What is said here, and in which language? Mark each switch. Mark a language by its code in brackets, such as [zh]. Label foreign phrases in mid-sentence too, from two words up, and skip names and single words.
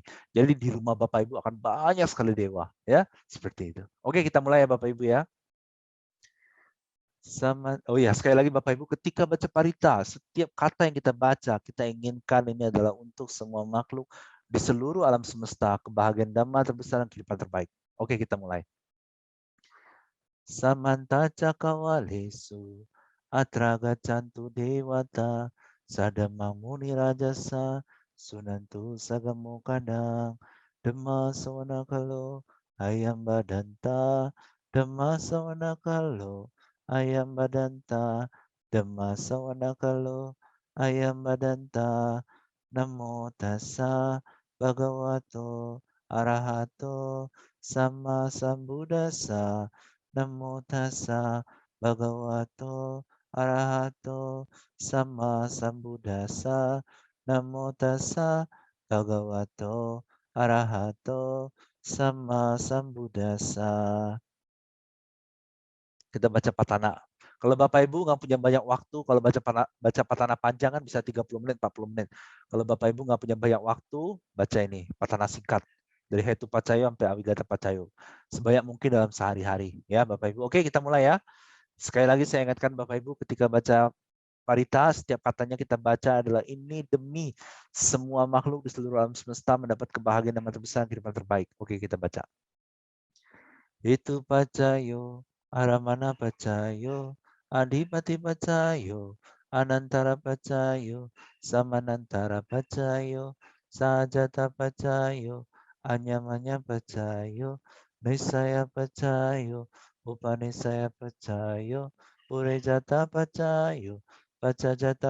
[id] Jadi di rumah Bapak Ibu akan banyak sekali dewa, ya seperti itu. Oke, kita mulai ya Bapak Ibu ya. Oh ya, sekali lagi Bapak Ibu, ketika baca parita, setiap kata yang kita baca, kita inginkan ini adalah untuk semua makhluk di seluruh alam semesta, kebahagiaan dhamma terbesar dan kehidupan terbaik. Oke, kita mulai. [pi] Samanta cakawalesu, atraga cantu dewata, sadamang muni rajasa, sunantu sagamu kadang, dema sawana kalo, ayam badanta, dema sawana kalo, ayam badanta, dema sawana kalo, ayam badanta, namo tassa, bhagavato, arahato, sama sambuddhasa, Namo tassa bhagavato arahato sama sambuddhassa. Namo tassa bhagavato arahato sama sambuddhassa. [id] Kita baca patana. Kalau Bapak Ibu nggak punya banyak waktu, kalau baca patana panjang kan bisa 30 menit, 40 menit. Kalau Bapak Ibu nggak punya banyak waktu, baca ini, patana singkat. Dari [pi] Hetu Pacayo [id] sampai [pi] Awigata Pacayo. [id] Sebanyak mungkin dalam sehari-hari. Ya Bapak Ibu. Oke, kita mulai ya. Sekali lagi saya ingatkan Bapak Ibu ketika baca parita, setiap katanya kita baca adalah ini demi semua makhluk di seluruh alam semesta mendapat kebahagiaan yang terbesar, kehidupan terbaik. Oke, kita baca. [pi] Itu pacayo, aramana pacayo, adipati pacayo, anantara pacayo, samanantara pacayo, sajata pacayo, anyamanya pacayo, nisaya pacayo, upanisaya pacayo, urejata pacayo, pacajata